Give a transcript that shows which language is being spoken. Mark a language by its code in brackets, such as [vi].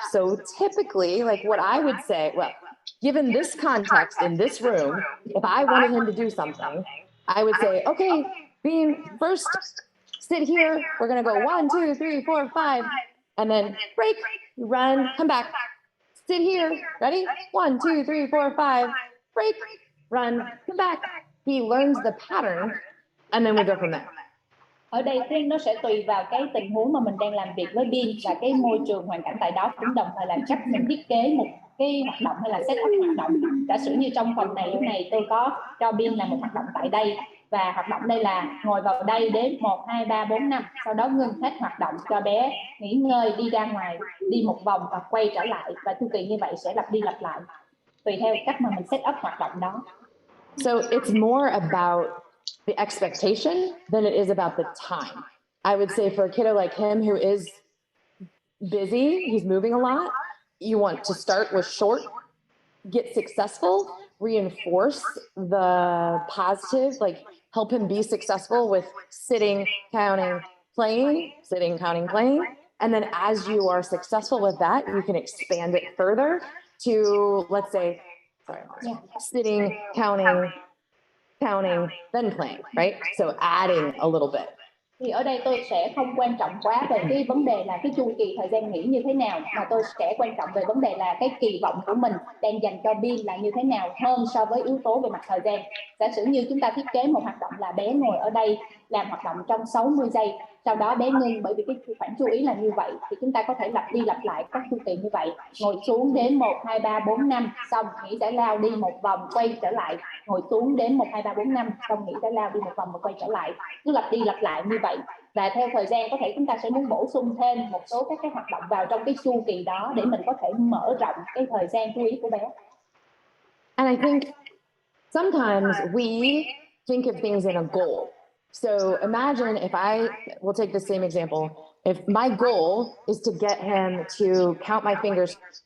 [en] So typically, like what I would say, well, given this context in this room, if I wanted him to do something, I would say, okay, Bean, first sit here. We're going to go 1, 2, 3, 4, 5, and then break, run, come back. Sit here. Ready? 1, 2, 3, 4, 5, break, run, come back. He learns the pattern, and then we go from there. [vi] Ở đây nó sẽ tùy vào cái tình huống mà mình đang làm việc với Bin và cái môi trường hoàn cảnh tại đó, cũng đồng thời là cách mình thiết kế một cái hoạt động hay là set up hoạt động. Giả sử như trong phần này lúc này tôi có cho Bin làm một hoạt động tại đây và hoạt động đây là ngồi vào đây đếm 1, 2, 3, 4, 5, sau đó ngưng hết hoạt động cho bé nghỉ ngơi, đi ra ngoài, đi một vòng và quay trở lại, và chu kỳ như vậy sẽ lặp đi lặp lại tùy theo cách mà mình set up hoạt động đó. [en] So it's more about the expectation than it is about the time. I would say for a kiddo like him who is busy, he's moving a lot, you want to start with short, get successful, reinforce the positive, like help him be successful with sitting, counting, playing, sitting, counting, playing. And then as you are successful with that, you can expand it further to, let's say, sitting, counting, then playing, right? So adding a little bit. [vi] Thì ở đây tôi sẽ không quan trọng quá về cái vấn đề là cái chu kỳ thời gian nghỉ như thế nào, mà tôi sẽ quan trọng về vấn đề là cái kỳ vọng của mình đang dành cho Bin là như thế nào hơn so với yếu tố về mặt thời gian. Giả sử như chúng ta thiết kế một hoạt động là bé ngồi ở đây làm hoạt động trong 60 giây, sau đó bé ngưng, bởi vì cái khoảng chú ý là như vậy, thì chúng ta có thể lặp đi lặp lại các chu kỳ như vậy. Ngồi xuống đến 1, 2, 3, 4, 5, xong nghỉ giải lao đi một vòng, quay trở lại, ngồi xuống đến 1, 2, 3, 4, 5, xong nghỉ giải lao đi một vòng và quay trở lại, cứ lặp đi lặp lại như vậy. Và theo thời gian có thể chúng ta sẽ muốn bổ sung thêm một số các cái hoạt động vào trong cái chu kỳ đó để mình có thể mở rộng cái thời gian chú ý của bé. [en] And I think sometimes we think of things in a goal. So imagine if we'll take the same example. If my goal is to get him to count my fingers